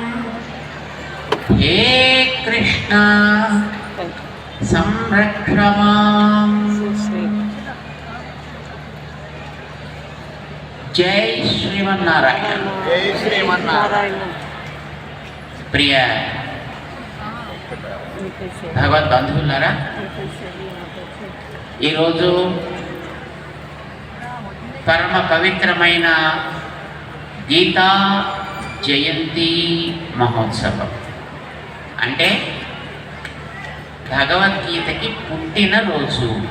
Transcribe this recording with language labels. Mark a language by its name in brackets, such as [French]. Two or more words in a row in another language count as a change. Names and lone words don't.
[Sanskrit] हे कृष्ण संरक्ष माम्। जय श्रीमन्नारायण। जय श्रीमन्नारायण। [Telugu] प्रिय భగవద్ బంధువులారా, ఈరోజు పరమ పవిత్రమైన గీతా జయంతి మహోత్సవం. అంటే భగవద్గీతకి పుట్టినరోజు.